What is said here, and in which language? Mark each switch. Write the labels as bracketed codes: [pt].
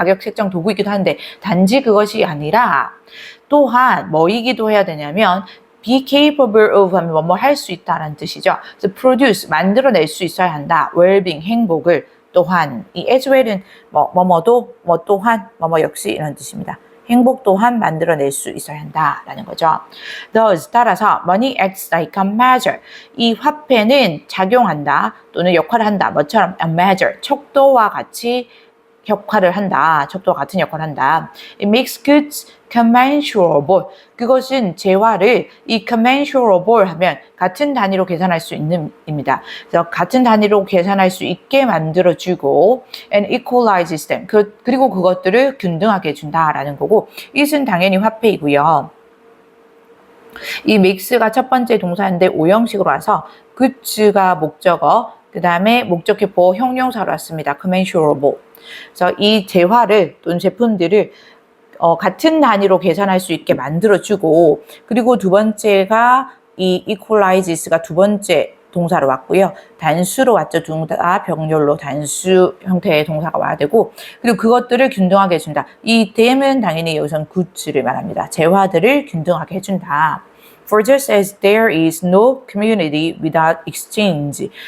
[ko] 가격 책정 도구이기도 한데 단지 그것이 아니라 또한 뭐이기도 해야 되냐면 be capable of 하면 뭐뭐 할 수 있다라는 뜻이죠. 그래서 produce, 만들어낼 수 있어야 한다. well-being, 행복을 또한 이 [en] as well [ko] 은 뭐뭐도 뭐 또한 뭐뭐 역시 이런 뜻입니다. 행복 또한 만들어낼 수 있어야 한다라는 거죠. [en] Thus, [ko] 따라서 [en] money acts like a measure. [ko] 이 화폐는 작용한다 또는 역할을 한다. 뭐처럼 a measure, 척도와 같이 역할을 한다. 척도와 같은 역할을 한다. [en] It makes goods commensurable. [ko] 그것은 재화를 이 commensurable 하면 같은 단위로 계산할 수 있는 입니다. 그래서 같은 단위로 계산할 수 있게 만들어주고 [en] and equalizes them. [ko] 그리고 그것들을 균등하게 해준다라는 거고 it은 당연히 화폐이고요. 이 mix가 첫 번째 동사인데 오형식으로 와서 goods가 목적어 그 다음에 목적격 보호 형용사로 왔습니다. [en] commensurable. [ko] 그래서 이 재화를 또는 제품들을 같은 단위로 계산할 수 있게 만들어주고 그리고 두 번째가 이 equalizes가 두 번째 동사로 왔고요. 단수로 왔죠. 동사 병렬로 단수 형태의 동사가 와야 되고 그리고 그것들을 균등하게 해준다. 이 them은 당연히 여기서는 goods를 말합니다. 재화들을 균등하게 해준다. [en] For just as there is no community without exchange.